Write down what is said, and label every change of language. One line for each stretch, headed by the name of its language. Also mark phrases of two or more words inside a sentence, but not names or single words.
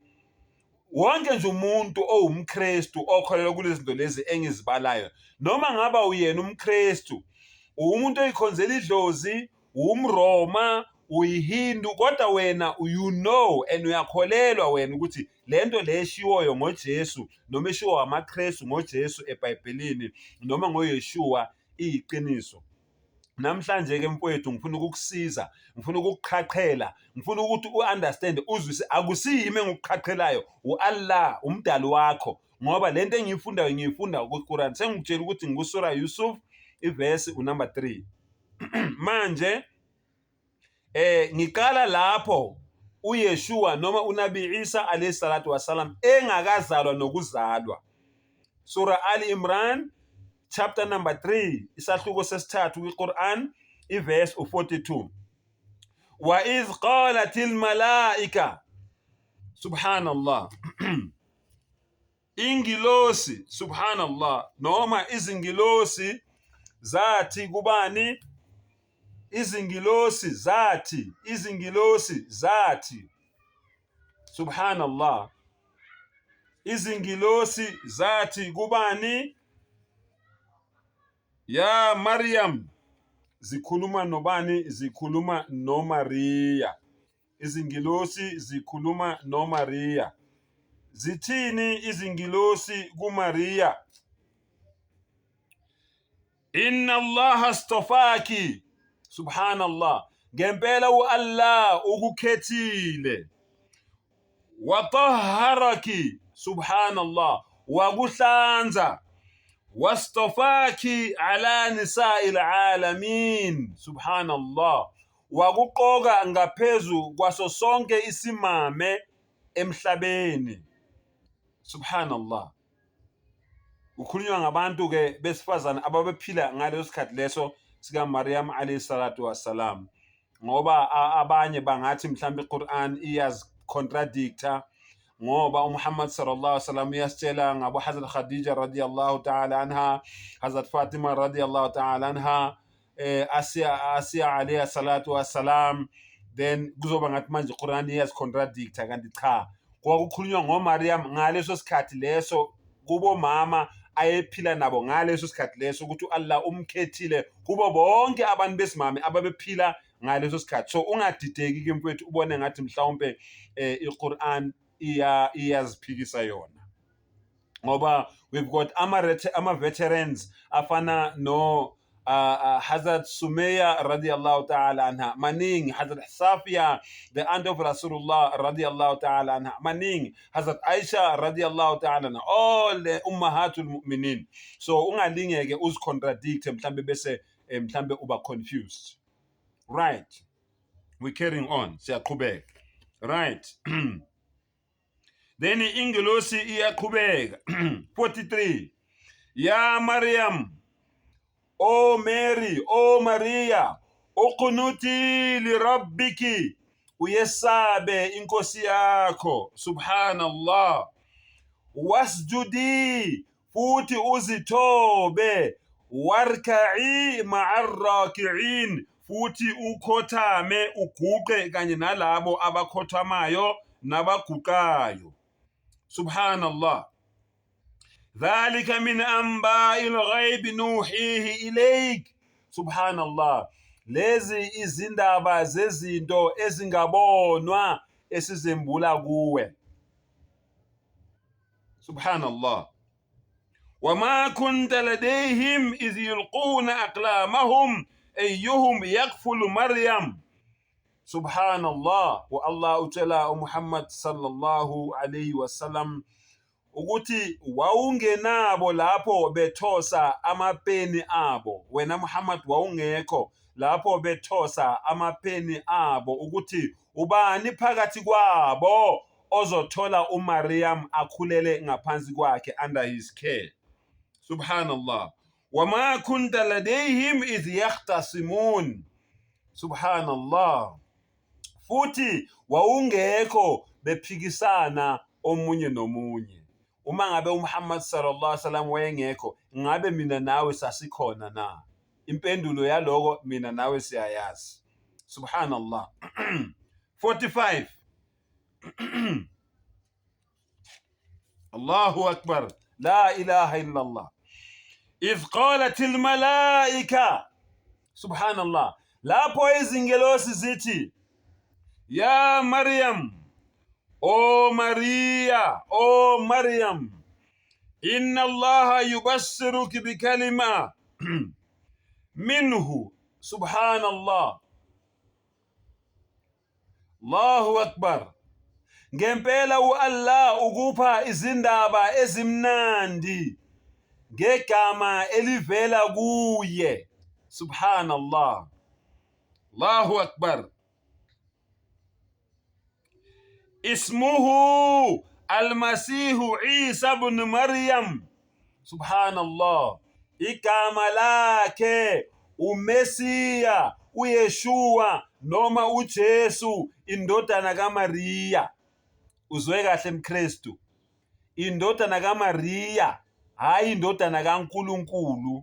Zulu: Wonke nje umuntu owumKristu okholelwa kulezi zinto lezi engizibalayo, noma ngaba uyena umKristu, umuntu oyikhonzela idlozi, umRoma, uyiHindu, kodwa wena
English: you know
Zulu: and uyakholelwa wena ukuthi lento le eshiwoyo ngoJesu, noma eshiwo amaKristu ngoJesu eBhayibhelini, noma ngoYeshua, iyiqiniso. Namhlanje ke mfowethu, ngifuna ukukusiza, ngifuna ukukuqhaqhela, ngifuna ukuthi u-understand, uzwise akusiyimi engikuqhaqhelayo, uAllah umdali wakho, ngoba lento engiyifundayo ngiyifunda kuQuran. Sengikutshela ukuthi ngikusura Yusuf iverse number 3. Manje ngiqala lapho uYeshua noma uNabi Isa
Arabic: عليه الصلاة والسلام
Zulu: engakazalwa nokuzalwa.
English: Surah Ali Imran chapter number 3,
Zulu: isahluko sesithathu kwiQuran, iverse 42.
Arabic: وإذ قالت الملائكة، سبحان الله,
Zulu: ingilosi, subhanallah, noma izingilosi zathi kubani? Izingilosi zathi, subhanallah, izingilosi zathi kubani?
Arabic: يا مريم.
Zulu: Zikhuluma nobani? Zikhuluma noMaria. Izingilosi zikhuluma noMaria. Zithini izingilosi kuMaria?
Arabic: إن الله اصطفاك، سبحان الله,
Zulu: ngempela uAllah ukukhethile.
Arabic: وطهرك، سبحان الله, wakuhlanza. واصطفاك على نساء العالمين، سبحان الله,
Zulu: wakuqoka ngaphezu kwaso sonke isimame emhlabeni, subhanallah. Ukhulunywa ngabantu ke besifazane ababephila ngaleso sikhathi leso sika Maryam
Arabic: عليه الصلاة والسلام,
Zulu: ngoba abanye bangathi mhlawumbe iQuran iyaz contradictor, ngoba uMuhammad
Arabic: صلى الله عليه وسلم
Zulu: uyasitshela ngabo Hazrat Khadija
Arabic: رضي الله تعالى عنها,
Zulu: Hazrat Fatima
Arabic: رضي الله تعالى عنها,
Zulu: Asiya
Arabic: عليه الصلاة والسلام.
Zulu: Then kuzoba ngathi manje iQuran iyaz contradictor, kanti cha, kwakukhulunywa ngoMaryam ngaleso sikhathi leso, kubo mama ayephila nabo ngaleso sikhathi leso, ukuthi uAllah umkhethile kubo bonke abantu besimame ababephila ngaleso sikhathi. So ungadideki ke mfowethu ubone ngathi mhlawumbe iQuran iyaziphikisa yona, ngoba
English: we've got
Zulu: ama veterans afana no Hazrat Sumayya
Arabic: رضي الله تعالى عنها,
Zulu: maning Hazrat Safiya,
English: the aunt of Rasulullah
Arabic: رضي الله تعالى عنها,
English: maning Hazrat Aisha
Arabic: رضي الله تعالى عنها,
English: all the
Arabic: أمهات المؤمنين.
Zulu: So ungalingeke uzicontradict mhlambe bese mhlambe uba confused.
English: Right, we're carrying on,
Zulu: siyaqhubeka. Right. Then ingelosi iyaqhubeka.
English: 43,
Arabic: يا مريم,
English: O Mary, O Maria,
Arabic: اقنتي لربك,
Zulu: uyesabe inkosi yakho, subhanallah, wasjudi, futhi uzithobe,
Arabic: واركعي مع الراكعين,
Zulu: futhi ukhothame uguqe kanye nalabo abakhothamayo nabaguqayo, subhanallah.
Arabic: ذلك من أنباء الغيب نوحيه إليك, subhanallah.
Zulu: Lezi izindaba zezinto ezingabonwa esizembula kuwe, subhanallah.
Arabic: وما كنت لديهم إذ يلقون أقلامهم أيهم يكفل مريم, subhanallah.
Zulu: Wa Allah utshela uMuhammad
Arabic: صلى الله عليه وسلم
Zulu: ukuthi wawungenabo lapho bethosa amapeni abo, wena Muhammad wawungekho lapho bethosa amapeni abo ukuthi ubani phakathi kwabo ozothola uMaryam akhulele ngaphansi kwakhe,
English: under his care,
Zulu: subhanallah.
Arabic: وما كنت لديهم إذ يختصمون، سبحان الله.
Zulu: Futhi wawungekho bephikisana omunye nomunye. Uma ngabe uMuhammad
Arabic: صلى الله عليه وسلم
Zulu: wayengekho, ngabe mina nawe sasikhona na? Impendulo yaloko mina nawe siyayazi, subhanallah.
Arabic: 45, الله أكبر، لا إله إلا الله. إذ قالت الملائكة, subhanallah,
Zulu: lapho izingelosi zithi,
Arabic: يا مريم, O Maria, O Maryam, إن الله يبشرك بكلمة منه, سبحان الله، الله أكبر.
Zulu: Ngempela Allah ukupha izindaba ezimnandi ngegama elivela kuye,
Arabic: سبحان الله، الله أكبر. اسمه المسيح عيسى ابن مريم، سبحان الله.
Zulu: Igama lakhe uMesiya, uYeshua noma uJesu, indodana kaMariya. Uzwe kahle mKristu, indodana kaMariya, hayi indodana kaNkulunkulu.